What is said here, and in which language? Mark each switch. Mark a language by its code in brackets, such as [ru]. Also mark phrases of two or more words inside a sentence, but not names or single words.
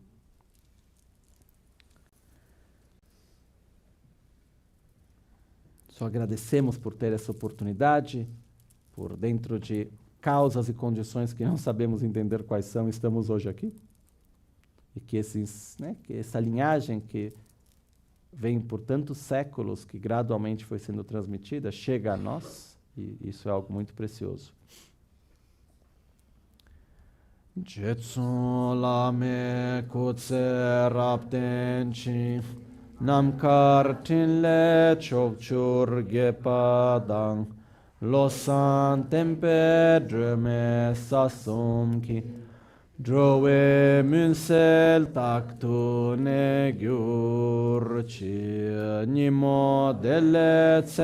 [pt] Só agradecemos por ter essa oportunidade, por dentro de causas e condições que não sabemos entender quais são, estamos hoje aqui. E que, que essa linhagem que vem por tantos séculos, que gradualmente foi sendo transmitida, chega a nós, e isso é algo muito precioso. [bo] རྗེ་བཙུན་བླ་མའི་སྐུ་ཚེ་རབ་བརྟན་ཅིང་། རྣམ་དཀར་ཕྲིན་ལས་ཕྱོགས་བཅུར་རྒྱས་པ་དང་། བློ་བཟང་བསྟན་པའི་སྒྲོན་མེ་ས་གསུམ་གྱི། འགྲོ་བའི་མུན་སེལ་རྟག་ཏུ་གནས་གྱུར་ཅིག། ཉིན་མོ་བདེ་ལེགས